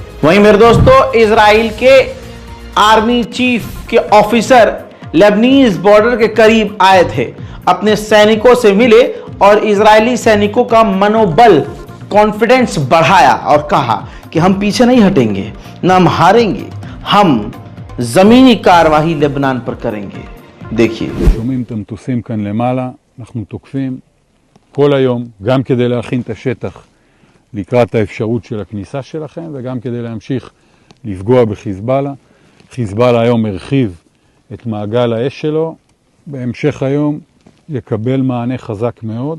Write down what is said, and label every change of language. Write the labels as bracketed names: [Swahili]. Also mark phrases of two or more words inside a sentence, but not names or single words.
[Hindi] वहीं मेरे दोस्तों, इजराइल के [English] army chief [Hindi] के ऑफिसर [English] Lebanese border [Hindi] के करीब आए थे, अपने सैनिकों से मिले और इजरायली सैनिकों का मनोबल, कॉन्फिडेंस बढ़ाया और कहा कि हम पीछे नहीं हटेंगे, ना हम हारेंगे, हम जमीनी कार्रवाई लेबनान पर करेंगे। देखिए, [Hebrew] שומעים את המטוסים כאן למעלה, אנחנו תוקפים כל היום, גם כדי להכין את השטח לקראת האפשרות של הכניסה שלכם, וגם כדי להמשיך לפגוע בחיזבאללה. חיזבאללה היום הרחיב את מעגל האש שלו, בהמשך היום יקבל מענה חזק מאוד.